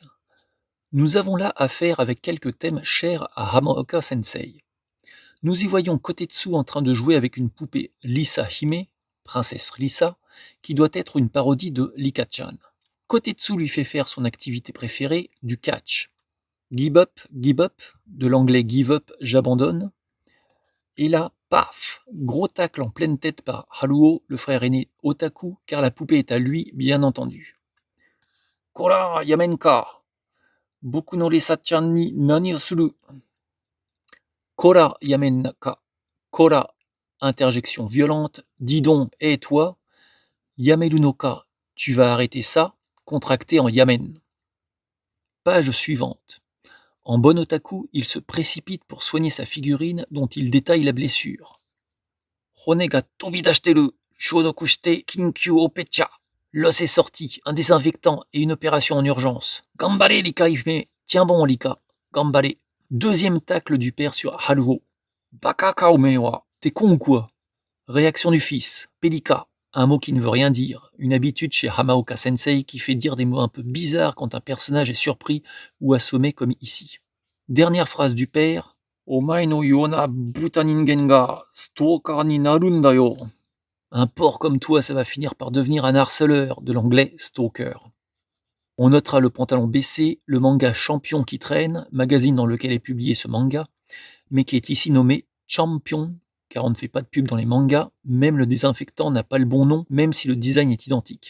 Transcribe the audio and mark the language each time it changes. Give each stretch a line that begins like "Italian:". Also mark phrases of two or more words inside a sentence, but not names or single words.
French: Nous avons là affaire avec quelques thèmes chers à Hamaoka Sensei. Nous y voyons Kotetsu en train de jouer avec une poupée Lisa Hime, princesse Lisa, qui doit être une parodie de Lika-chan. Kotetsu lui fait faire son activité préférée, du catch.
English: Give up,
French: de l'anglais
English: give up,
French: j'abandonne. Et là, paf, gros tacle en pleine tête par Haruo, le frère aîné otaku, car la poupée est à lui, bien entendu.
Japanese: こら、やめんか. 僕のリサちゃんに何をする. こら、やめんか。こら,
French: interjection violente. Dis donc, hé toi.
Japanese: やめるのか,
French: tu vas arrêter ça, contracté en yamen. Page suivante. En bon otaku, il se précipite pour soigner sa figurine dont il détaille la blessure.
Japanese: 骨が飛び出してる、消毒して緊急オペちゃ.
French: L'os est sorti, un désinfectant et une opération en urgence.
Japanese: がんばれリカ姫,
French: tiens bon Lika, gambare. Deuxième tacle du père sur Haruo.
Japanese: 馬鹿かおめえは,
French: t'es con ou quoi? Réaction du fils, Pelika, un mot qui ne veut rien dire, une habitude chez Hamaoka Sensei qui fait dire des mots un peu bizarres quand un personnage est surpris ou assommé comme ici. Dernière phrase du père,
Japanese: お前のような豚人間がストーカーになるんだよ.
French: Un porc comme toi, ça va finir par devenir un harceleur, de l'anglais stalker. On notera le pantalon baissé, le manga Champion qui traîne, magazine dans lequel est publié ce manga, mais qui est ici nommé Champion, car on ne fait pas de pub dans les mangas, même le désinfectant n'a pas le bon nom, même si le design est identique.